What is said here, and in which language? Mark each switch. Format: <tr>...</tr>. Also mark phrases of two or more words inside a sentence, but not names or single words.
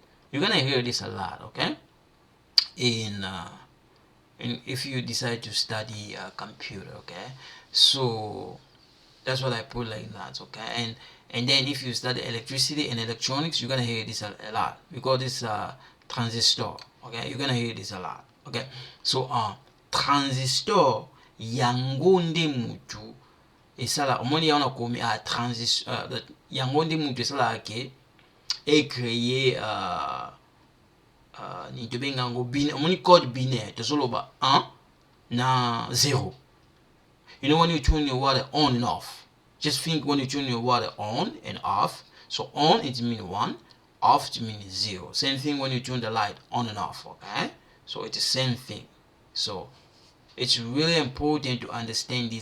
<en>You're gonna hear this a lot. Okay, in if you decide to study computer. Okay, so that's what I put like that. Okay, and then if you study electricity and electronics, you're gonna hear this a lot. We call this transistor. Okay, you're gonna hear this a lot. Okay, so</en> <ln>transistor yango nde mutu esala omoni yaona komi transistor yango nde mutu esala ke créer ni tobenga ngo omoni</ln> <fr>code binaire</fr> <ln>tosoloba 1 na 0.</ln> <en>You know when you turn your water on and off, just think when you turn your water on and off. So on it means 1, off it means 0. Same thing when you turn the light on and off. Okay, so it's the same thing. So it's really important to understand this.</en>